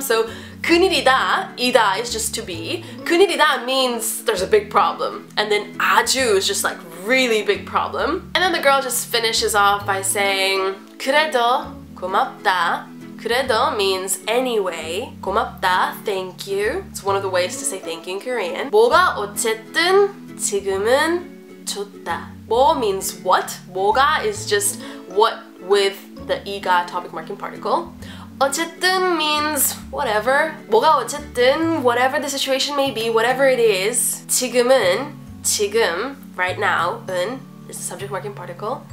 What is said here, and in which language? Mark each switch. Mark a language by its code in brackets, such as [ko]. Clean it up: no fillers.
[en] So 큰일이다, 이다 is just to be. 큰일이다 means there's a big problem. And then 아주 is just like really big problem. And then the girl just finishes off by saying [ko] 그래도 고맙다. [en] 그래도 means anyway. 고맙다, thank you. It's one of the ways to say thank you in Korean. [ko] 뭐가 어쨌든 지금은 좋다. [en] 뭐 means what. 뭐가 is just what with the 이가 topic marking particle. 어쨌든 means whatever. 뭐가 어쨌든 whatever the situation may be, whatever it is. 지금은 지금 right now 은 is the subject marking particle.